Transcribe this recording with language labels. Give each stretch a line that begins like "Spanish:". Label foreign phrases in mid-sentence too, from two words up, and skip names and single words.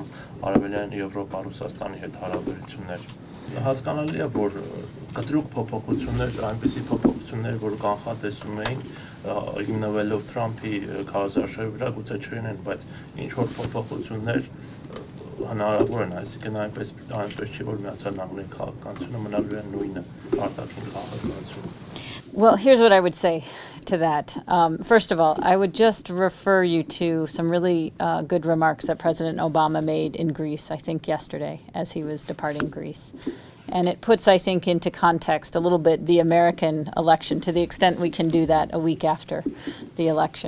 Armenian: Արևելյան Եվրոպա, Ռուսաստանի հետ հարաբերություններ։ Հասկանալի է, որ կտրուկ փոփոխություններ, այնպիսի փոփոխություններ, որ կանխատեսում էին, հիմնվելով Թրամփի քարոզարշավի վրա, գուցե չլինեն, բայց ինչ որ փոփոխություններ հնարավոր են, այսինքն այնպես չի, որ Միացյալ Նահանգների քաղաքականությունը մնալու է նույնը արտաքին քաղաքականությունը։
English: Well, here's what I would say to that. First of all, I would just refer you to some really good remarks that President Obama made in Greece, I think yesterday, as he was departing Greece. And it puts, I think, into context a little bit the American election, to the extent we can do that a week after the election.